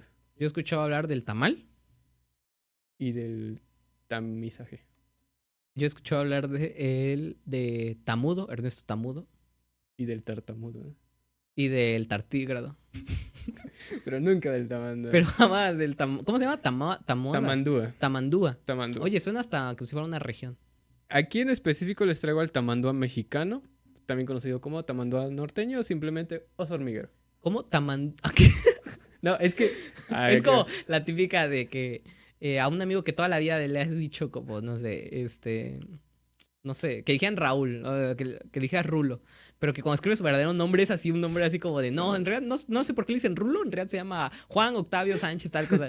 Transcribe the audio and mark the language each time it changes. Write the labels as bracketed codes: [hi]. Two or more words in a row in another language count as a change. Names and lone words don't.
[es] Yo he escuchado hablar del tamal. y del tamizaje. Yo he escuchado hablar de Tamudo, Ernesto Tamudo, Y del tartamudo, ¿no? y del tartígrado. Pero nunca del tamandúa. Pero jamás del ¿cómo se llama? Tamoda. Tamandúa. Tamandúa. Tamandúa. Oye, suena hasta como si fuera una región. Aquí en específico les traigo al tamandúa mexicano, también conocido como tamandúa norteño o simplemente oso hormiguero. ¿Cómo No, es que... Es como la típica de que a un amigo que toda la vida le has dicho como, no sé, no sé, que dijeran Raúl, o que dijeras Rulo, pero que cuando escribe su verdadero nombre es así, un nombre así como de, no, en realidad no sé por qué le dicen Rulo, en realidad se llama Juan Octavio Sánchez, tal cosa.